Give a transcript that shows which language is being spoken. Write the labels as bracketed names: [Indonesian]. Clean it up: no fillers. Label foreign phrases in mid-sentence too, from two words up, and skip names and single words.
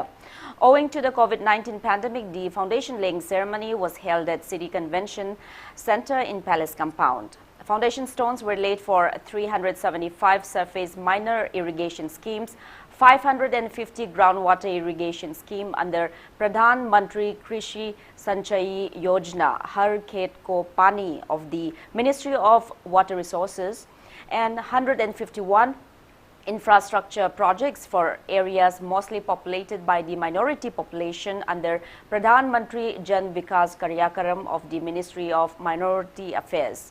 [English] Owing to the COVID-19 pandemic, the foundation laying ceremony was held at City Convention Centre in Palace Compound. Foundation stones were laid for 375 surface minor irrigation schemes, 550 groundwater irrigation scheme under Pradhan Mantri Krishi Sanchayi Yojana Har Khet Ko Pani of the Ministry of Water Resources, and 151 infrastructure projects for areas mostly populated by the minority population under Pradhan Mantri Jan Vikas Karyakaram of the Ministry of Minority Affairs.